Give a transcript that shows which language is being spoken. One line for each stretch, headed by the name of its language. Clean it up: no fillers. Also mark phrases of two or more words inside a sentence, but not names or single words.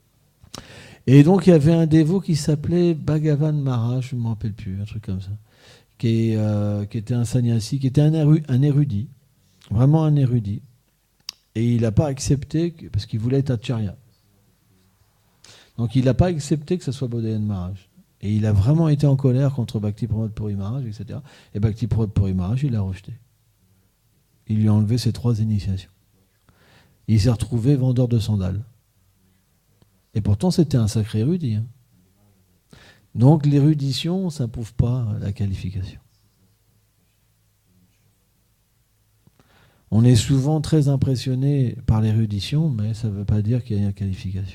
French: Et donc il y avait un dévot qui s'appelait Bhagavan Maharaj, je ne me rappelle plus, un truc comme ça, qui était un sannyasi, qui était un érudit, vraiment un érudit. Et il n'a pas accepté, parce qu'il voulait être acharya. Donc il n'a pas accepté que ce soit Bodhayan Maharaj. Et il a vraiment été en colère contre Bhakti Pramod Puri Maharaj, etc. Et Bhakti Pramod Puri Maharaj, il l'a rejeté. Il lui a enlevé ses 3 initiations. Il s'est retrouvé vendeur de sandales. Et pourtant, c'était un sacré érudit. Hein. Donc l'érudition, ça ne prouve pas la qualification. On est souvent très impressionné par l'érudition, mais ça ne veut pas dire qu'il y a une qualification.